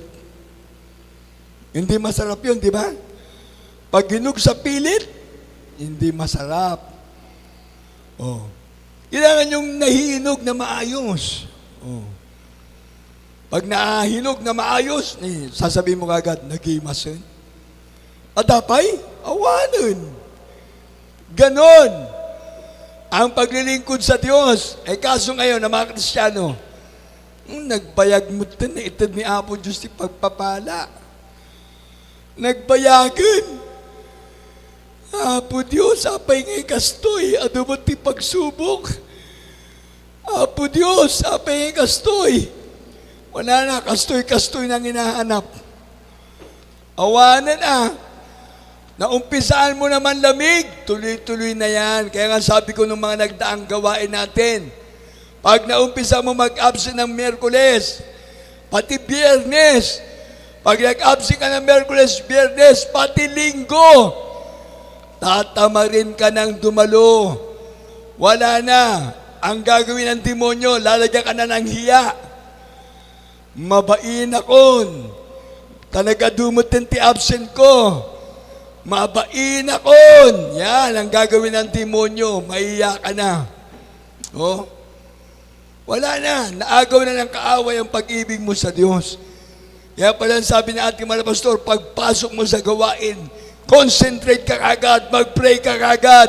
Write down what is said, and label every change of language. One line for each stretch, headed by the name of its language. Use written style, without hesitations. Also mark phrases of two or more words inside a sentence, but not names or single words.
Filipino: Hindi masarap yun, di ba? Pag hinog sa pilit, hindi masarap. Kailangan yung nahihinog na maayos. Pag nahinog na maayos, sasabihin mo kagad,
Iloko: nagimasin. Adapay, awanan.
Filipino: Ganon. Ang paglilingkod sa Diyos, kaso ngayon na mga Kristiyano,
Iloko: nagbayag mo na itad ni Apo Diyos ti pagpapala. Nagbayagan. Apo Diyos, apay ngay kastoy, mo ti pagsubok. Apo Diyos, apay ngay kastoy.
Filipino: Wala na, kastoy-kastoy nang hinahanap.
Iloko: Awanan na.
Filipino: Naumpisaan mo naman lamig, tuloy-tuloy na yan. Kaya nga sabi ko nung mga nagdaang gawain natin, pag naumpisa mo mag-absent ng Miyerkules, pati Biyernes, pag nag-absent ka ng Miyerkules, Biyernes, pati Linggo, tatamarin ka ng dumalo. Wala na. Ang gagawin ng demonyo, lalagyan ka na ng hiya.
Iloko: Mabain akon. Talaga dumutin ti absent ko. Mabain akon.
Filipino: Yan ang gagawin ng demonyo. Maiya ka na. Wala na. Naagaw na ng kaaway ang pag-ibig mo sa Diyos. Kaya pala sabi ng ating mga pastor, pagpasok mo sa gawain, concentrate ka kagad, mag-pray ka kagad.